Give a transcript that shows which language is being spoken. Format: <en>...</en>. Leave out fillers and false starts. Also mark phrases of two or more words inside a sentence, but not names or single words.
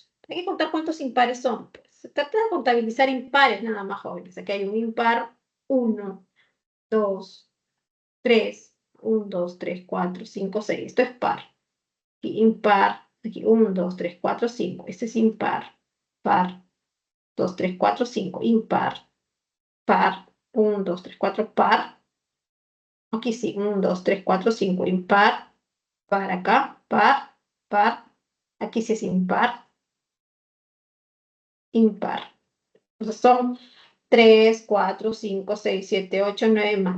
<es>Hay que contar cuántos impares son. Pues, se trata de contabilizar impares nada más, jóvenes. Aquí hay un impar, 1, 2, 3, 1, 2, 3, 4, 5, 6. Esto es par. Aquí impar, aquí 1, 2, 3, 4, 5. Este es impar, par, 2, 3, 4, 5. Impar, par, 1, 2, 3, 4, par. Aquí sí, 1, 2, 3, 4, 5. Impar, par acá, par, par. Aquí sí es impar, impar. Entonces son 3, 4, 5, 6, 7, 8, 9 más.</es>